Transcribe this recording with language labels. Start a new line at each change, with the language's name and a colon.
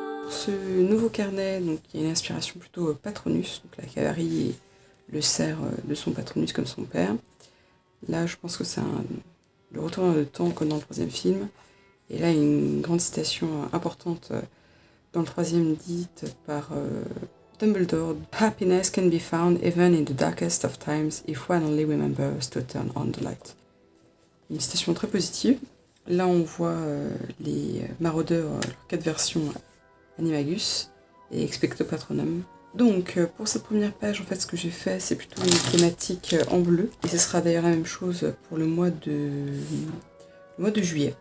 French: Ce nouveau carnet, donc, il y a une inspiration plutôt Patronus, donc la cavalerie le cerf de son Patronus comme son père. Là, je pense que c'est le retour dans le temps comme dans le troisième film. Et là, il y a une grande citation importante dans le troisième dite par Dumbledore.
English: Happiness can be found even in the darkest of times if one only remembers to turn on the light.
French: Une citation très positive. Là, on voit les maraudeurs, leurs 4 versions Animagus et Expecto Patronum. Donc, pour cette première page, en fait, ce que j'ai fait, c'est plutôt une thématique en bleu. Et ce sera d'ailleurs la même chose pour le mois de juillet.